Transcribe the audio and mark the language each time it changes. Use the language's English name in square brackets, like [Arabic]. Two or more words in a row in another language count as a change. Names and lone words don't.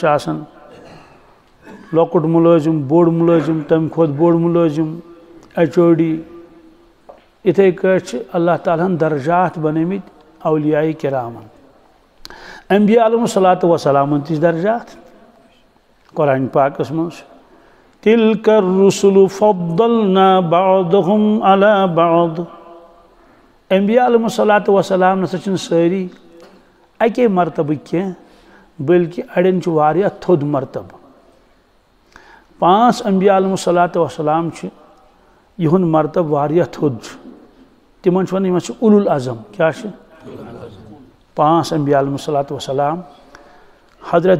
[Kashmiri] آسان لۄکُٹ مُلٲزِم بوٚڑ مُلٲزِم تمہِ کھۄتہٕ بوٚڑ مُلٲزِم HOD یِتھے کٲٹھۍ چھِ اللہ تعالیٰ ہن درجات بنٲمٕتۍ اولیاء کرامن انبیاء علیہم الصلاۃ وسلامن تہِ چھِ درجات قرآن پاکس منٛز [Arabic] تِلکَ الرُّسُلُ فَضَّلْنَا بَعْضَهُمْ عَلَى بَعْضٍ [Kashmiri] انبیاء [Arabic] علیہم الصلاۃ وسلام [Kashmiri] نسا چھِنہٕ سٲری اکے مرتبہٕ کینٛہہ بلکہ اڑٮ۪ن چھُ واریاہ تھوٚد مرتبہٕ 5 انبیاء [Arabic] علیہم الصلاۃ وسلام [Kashmiri] چھِ یِہُنٛد مرتبہٕ واریاہ تھوٚد چھُ تِمن چھِ ونان یِمن چھِ [Arabic] اُلُو العظم [Kashmiri] کیٛاہ چھِ 5 انبیاء [Arabic] علیہم الصلاۃ وسلام [Kashmiri] حضرت